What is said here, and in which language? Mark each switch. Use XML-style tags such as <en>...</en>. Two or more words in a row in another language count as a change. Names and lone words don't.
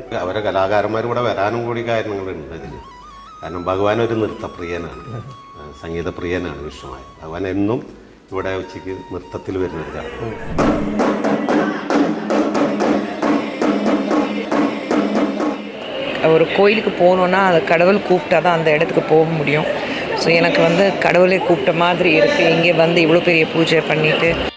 <ml>അവരെ കലാകാരന്മാർ ഇവിടെ വരാനും കൂടി കാരണങ്ങളുണ്ട് ഇതിൽ. കാരണം ഭഗവാൻ ഒരു നൃത്തപ്രിയനാണ്, സംഗീതപ്രിയനാണ് വിഷ്ണുവായ ഭഗവാൻ. എന്നും ഇവിടെ ഉച്ചയ്ക്ക് നൃത്തത്തിൽ വരുന്നൊരു ചടങ്ങ്.</ml> <ta>ஒரு கோயிலுக்கு போகணுன்னா அது கடவுள் கூப்பிட்டா தான் அந்த இடத்துக்கு போக முடியும். ஸோ எனக்கு வந்து கடவுளை கூப்பிட்ட மாதிரி இருக்குது. இங்கே வந்து இவ்வளோ பெரிய பூஜை பண்ணிவிட்டு</ta>